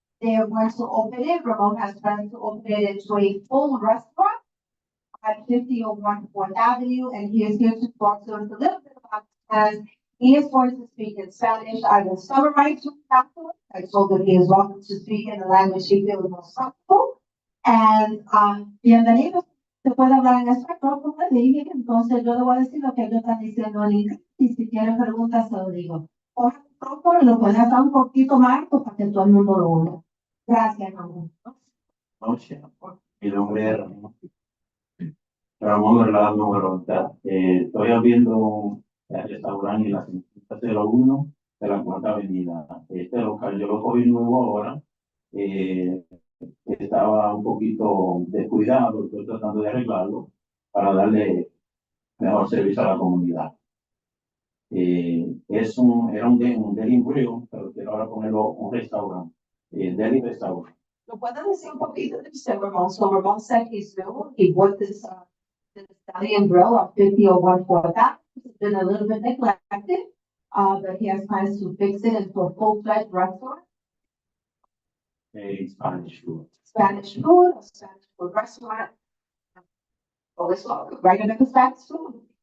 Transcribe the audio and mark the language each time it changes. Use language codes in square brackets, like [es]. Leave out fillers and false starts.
[en] They are going to open it. Ramon has plans to open it into a full restaurant at 5001 4th Avenue. And he is here to talk to us a little bit about as he is going to speak in Spanish. I will summarize to afterwards. I told him he is welcome to speak in the language he feels most comfortable. [es] And, bienvenido. Se puede hablar en español, como le dije, entonces yo le voy a decir lo que ellos están diciendo en inglés, y si tienen preguntas se lo digo. Coge el micrófono y lo puede hacer un poquito más alto para que todo el mundo lo oiga. Gracias, Ramón. Noche. Mi nombre es Ramón Orlando Moronta. Estoy abriendo el restaurante en la 501 de la Cuarta Avenida. Este local yo lo cogí nuevo ahora. Estaba un poquito descuidado, estoy tratando de arreglarlo para darle mejor servicio a la comunidad. Era un deli grill, pero quiero ahora ponerlo un restaurante, deli restaurant. ¿Lo puede decir un poquito de usted, Ramón? [en] So Ramón said he's new. He bought this Italian grill at 5001 4th Avenue. It's been a little bit neglected, but he has plans to fix it into a full-fledged restaurant. Spanish food. Spanish food, a Spanish food restaurant. [es] O eso, [en] right under the Spanish food.